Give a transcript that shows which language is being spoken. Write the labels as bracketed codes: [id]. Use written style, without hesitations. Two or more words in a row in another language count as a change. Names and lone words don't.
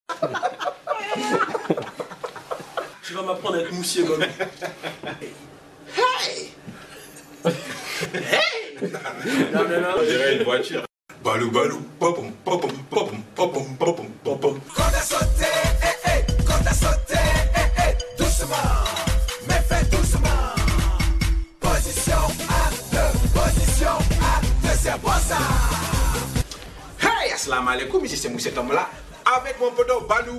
[fr] Tu vas m'apprendre à être moussier, Balou. Hey! Hey! Non. On dirait une voiture. Balou, balou, popom, popom, popom, popom, popom, popom. Quand t'as sauté, quand t'as sauté, doucement, mais fais doucement. Position à deux, c'est bon ça. [ar] Hey, السلام عليكم, [fr] ici c'est Moussé Tombola. Avec mon poteau Balou.